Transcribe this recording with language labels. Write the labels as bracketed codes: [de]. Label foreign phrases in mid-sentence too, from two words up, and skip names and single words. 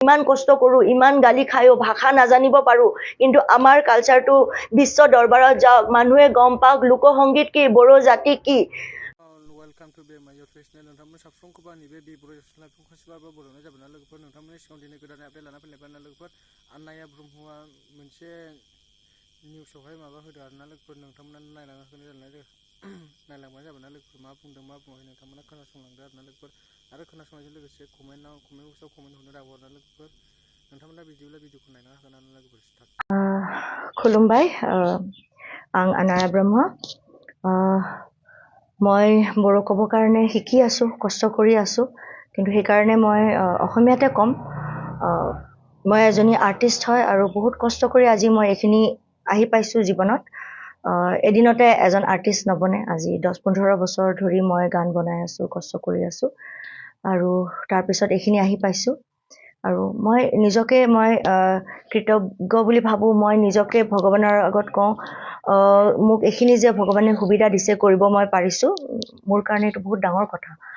[as] ইমান কষ্ট কৰো ইমান গালি খায়ো ভাষা নাজানিব পাৰো কিন্তু আমাৰ কালচাৰটো বিশ্ব দৰবাৰত যাওক মানুহে গম পাওক লোকসংগীত কি বড়ো জাতি কি [en] welcome to [brx] बे [en] my YouTube channel [brx] नोंथांमोन साफ्रोमखौबो आंनि बे बर'सला खौसेबाबो बर'नो जाबाय लोगोफोर नोंथांमोननि सिगाङाव दिनै गोदान आपडेट लाना फैलायबाय लोगोफोर आन्नाया ब्रह्मआ मोनसे निउसावहाय माबा होदो आरोना लोगोफोर नोंथांमोना नायलांबानो जाबाय ना लोगोफोर मा बुंदों मा बुङाखै नोंथांमोना खोनासंलांदो आरोना लोगोफोर आरो खोनासंनायजों लोगोसे कमेन्ट बक्सआव कमेन्ट हरनो दाबाव आरोना लोगोफोर नोंथांमोना बिदिब्ला भिडिअखौ नायना होगोन आरोना लोगोफोर स्टार्ट खुलुमबाय आं आनाया ब्रह्म [as] মই বড়ো ক'ব কাৰণে শিকি আছো কষ্ট কৰি আছো কিন্তু সেইকাৰণে মই অসমীয়াতে ক'ম মই এজনী আৰ্টিষ্ট হয় আৰু বহুত কষ্ট কৰি আজি মই এইখিনি আহি পাইছো জীৱনত এদিনতে এজন আৰ্টিষ্ট নবনে আজি 10-15 বছৰ ধৰি মই গান বনাই আছো কষ্ট কৰি আছো আৰু তাৰ পিছত এইখিনি আহি পাইছো আৰু মই নিজকে মই কৃতজ্ঞ বুলি ভাবো মই নিজকে ভগৱানৰ আগত কওঁ মোক এইখিনি যে ভগৱানে সুবিধা দিছে কৰিব মই পাৰিছো মোৰ কাৰণে এটা বহুত ডাঙৰ কথা